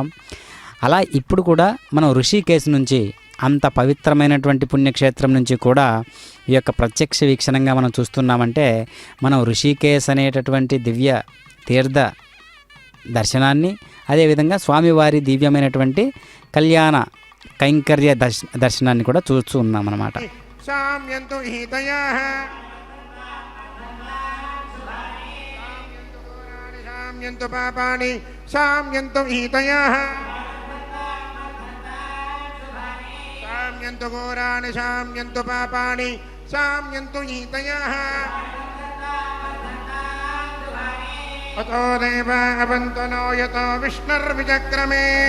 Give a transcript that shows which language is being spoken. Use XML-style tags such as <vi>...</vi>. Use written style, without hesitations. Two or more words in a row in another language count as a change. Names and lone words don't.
<te>అలా ఇప్పుడు కూడా మనం ఋషికేశ్ నుంచి, అంత పవిత్రమైనటువంటి పుణ్యక్షేత్రం నుంచి కూడా ఈ యొక్క ప్రత్యక్ష వీక్షణంగా మనం చూస్తున్నామంటే మనం ఋషికేశ్ అనేటటువంటి దివ్య తీర్థ దర్శనాన్ని, అదేవిధంగా స్వామివారి దివ్యమైనటువంటి కళ్యాణ కైంకర్య దర్శనాన్ని కూడా చూస్తూ ఉన్నాం అన్నమాట.</te> <sa>शाम्यन्तु हितयः शाम्यन्तु पापानि शाम्यन्तु हितयः शाम्यन्तु घोराणि शाम्यन्तु पापानि शाम्यन्तु हितयः अतो देवा अवन्तनो यतो विष्णुर्विचक्रमे</sa>